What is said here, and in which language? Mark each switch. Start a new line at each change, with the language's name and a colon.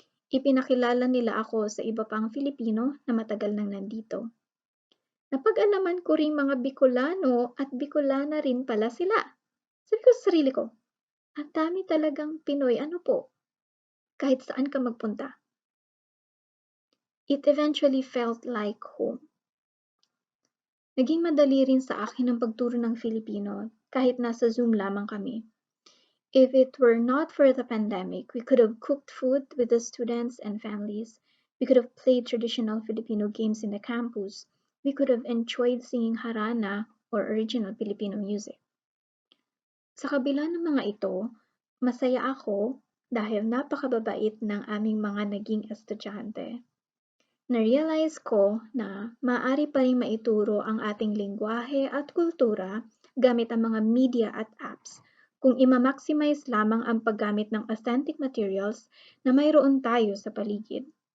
Filipino: Ipinakilala nila ako sa iba pang Filipino na matagal nang nandito. Napag-alaman ko ring mga Bicolano at Bicolana rin pala sila. Sabi ko sa sarili ko, ang dami talagang Pinoy, ano po? Kahit saan ka magpunta.
English: It eventually felt like home.
Filipino: Naging madali rin sa akin ang pagturo ng Filipino kahit nasa Zoom lamang kami.
English: If it were not for the pandemic, we could have cooked food with the students and families. We could have played traditional Filipino games in the campus. We could have enjoyed singing harana or original Filipino music.
Filipino: Sa kabila ng mga ito, masaya ako dahil napakababait ng aming mga naging estudyante. Na-realize ko na maaari pa rin maituro ang ating lengguwahe at kultura gamit ang mga media at apps kung ima-maximize lamang ang paggamit ng authentic materials na mayroon tayo sa paligid.